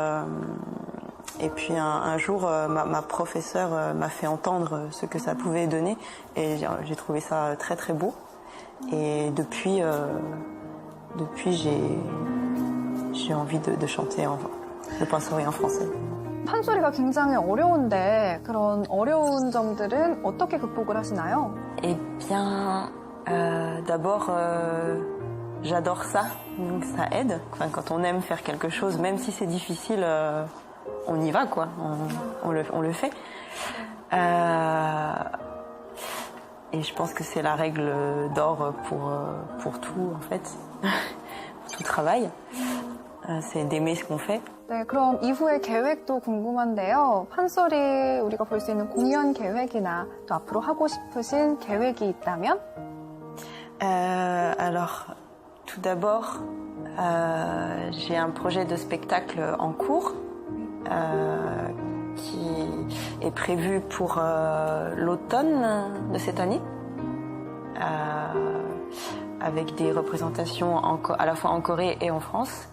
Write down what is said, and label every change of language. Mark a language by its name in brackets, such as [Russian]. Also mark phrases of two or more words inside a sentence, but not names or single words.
[French] Et puis Et puis un jour, ma professeure m'a fait entendre ce que ça pouvait donner et j'ai trouvé ça très très beau. Et depuis j'ai envie de chanter le pansori en français. [Korean] 판소리가 굉장히 어려운데 그런 어려운 점들은 어떻게 극복을 하시나요? [French] Eh bien, d'abord, j'adore ça, donc ça aide. Enfin, quand on aime faire quelque chose, même si c'est difficile, on y va, quoi. On le fait. Et je pense que c'est la règle d'or pour tout, en fait, pour tout travail. C'est d'aimer ce qu'on fait. [Korean] 네, 그럼 이후의 계획도 궁금한데요. 판소리 우리가 볼 수 있는 공연 계획이나 또 앞으로 하고 싶으신 계획이 있다면? [French] Alors, tout d'abord, j'ai un projet de spectacle en cours qui est prévu pour l'automne de cette année, avec des représentations à la fois en Corée et en France.